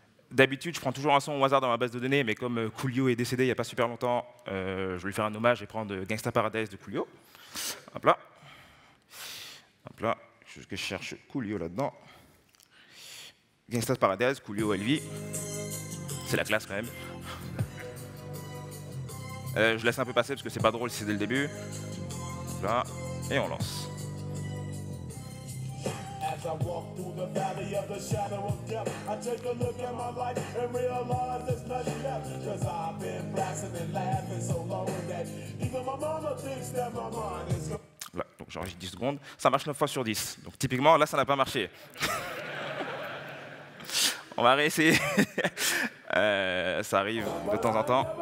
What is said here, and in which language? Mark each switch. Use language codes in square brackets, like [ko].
[fr] D'habitude, je prends toujours un son au hasard dans ma base de données, mais comme Coolio est décédé il n'y a pas super longtemps, je vais lui faire un hommage et prendre Gangsta Paradise de Coolio. Hop là. Hop là. Je cherche Coolio là-dedans. Gangsta Paradise, Coolio LV. C'est la classe quand même. Je laisse un peu passer parce que c'est pas drôle si c'est dès le début. Hop là. Et on lance. [en] As I walk through the valley of the shadow of death, I take a look at my life and realize there's nothing left. Cause I've been blasting and laughing so long that even my mama thinks that my mind is... [fr] Voilà, donc j'enregistre 10 secondes. Ça marche 9 fois sur 10. Donc typiquement, là, ça n'a pas marché. On va réessayer. Ça arrive de temps en temps.